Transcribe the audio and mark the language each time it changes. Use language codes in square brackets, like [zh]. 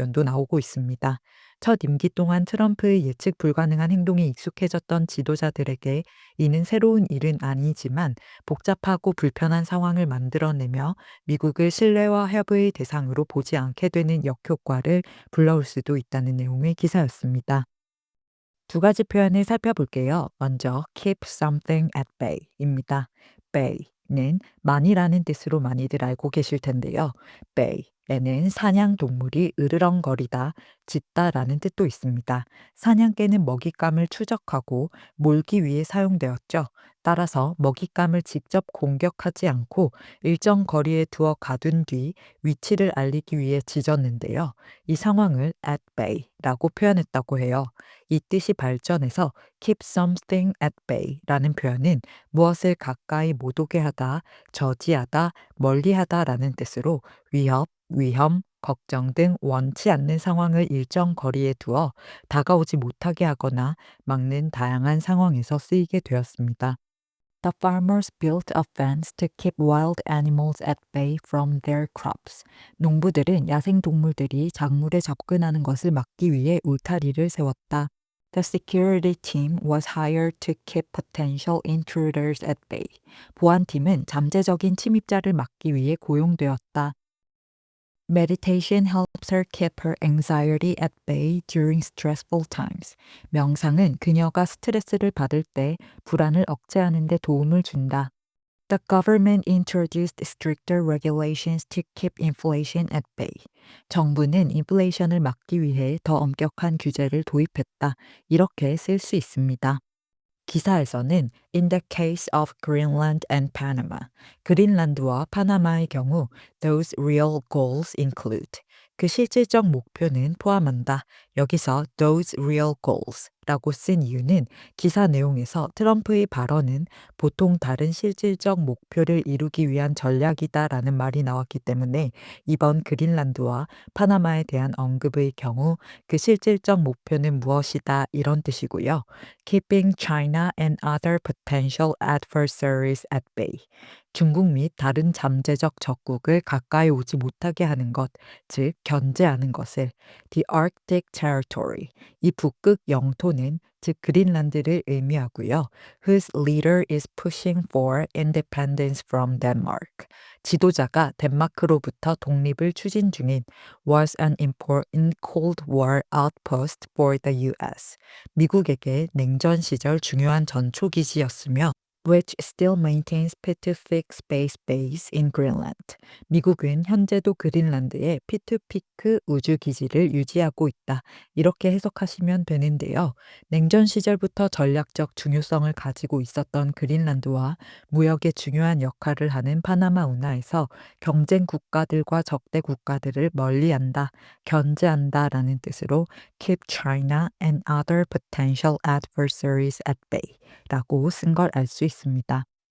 [ko] 의견도 나오고 있습니다. 첫 임기 동안 트럼프의 예측 불가능한 행동에 익숙해졌던 지도자들에게 이는 새로운 일은 아니지만 복잡하고 불편한 상황을 만들어내며 미국을 신뢰와 협의의 대상으로 보지 않게 되는 역효과를 불러올 수도 있다는 내용의 기사였습니다. 두 가지 표현을 살펴볼게요. 먼저 keep something at bay입니다. bay는 많이라는 뜻으로 많이들 알고 계실 텐데요. bay에는 사냥 동물이 으르렁거리다, 짖다라는 뜻도 있습니다. 사냥개는 먹잇감을 추적하고 몰기 위해 사용되었죠. 따라서 먹잇감을 직접 공격하지 않고 일정 거리에 두어 가둔 뒤 위치를 알리기 위해 짖었는데요. 이 상황을 at bay라고 표현했다고 해요. 이 뜻이 발전해서 keep something at bay라는 표현은 무엇을 가까이 못 오게 하다, 저지하다, 멀리하다라는 뜻으로 위협, 위험, 걱정 등 원치 않는 상황을 일정 거리에 두어 다가오지 못하게 하거나 막는 다양한 상황에서 쓰이게 되었습니다. [en] The farmers built a fence to keep wild animals at bay from their crops. [ko] 농부들은 야생 동물들이 작물에 접근하는 것을 막기 위해 울타리를 세웠다. [en] The security team was hired to keep potential intruders at bay. [ko] 보안팀은 잠재적인 침입자를 막기 위해 고용되었다. [en] Meditation helps her keep her anxiety at bay during stressful times. [ko] 명상은 그녀가 스트레스를 받을 때 불안을 억제하는 데 도움을 준다. [en] The government introduced stricter regulations to keep inflation at bay. [ko] 정부는 인플레이션을 막기 위해 더 엄격한 규제를 도입했다. 이렇게 쓸 수 있습니다. 기사에서는 [en] In the case of Greenland and Panama, [ko] 그린란드와 파나마의 경우 [en] those real goals include [ko] 그 실질적 목표는 포함한다. 여기서 [en] those real goals [ko] 라고 쓴 이유는 기사 내용에서 트럼프의 발언은 보통 다른 실질적 목표를 이루기 위한 전략이다라는 말이 나왔기 때문에 이번 그린란드와 파나마에 대한 언급의 경우 그 실질적 목표는 무엇이다 이런 뜻이고요. [en] Keeping China and other potential adversaries at bay. [ko] 중국 및 다른 잠재적 적국을 가까이 오지 못하게 하는 것, 즉 견제하는 것을 [en] The Arctic Territory, [ko] 이 북극 영토는 즉 그린란드를 의미하고요. [en] Whose leader is pushing for independence from Denmark. [ko] 지도자가 덴마크로부터 독립을 추진 중인 [en] was an important Cold War outpost for the US. [ko] 미국에게 냉전 시절 중요한 전초기지였으며 [en] which still maintains Pitufik Space Base in Greenland. [ko] 미국은 현재도 그린란드에 피투피크 우주기지를 유지하고 있다. 이렇게 해석하시면 되는데요. 냉전 시절부터 전략적 중요성을 가지고 있었던 그린란드와 무역에 중요한 역할을 하는 파나마 운하에서 경쟁 국가들과 적대 국가들을 멀리한다, 견제한다라는 뜻으로 [en] keep China and other potential adversaries at bay [ko] 라고 쓴 걸 알 수 있습니다.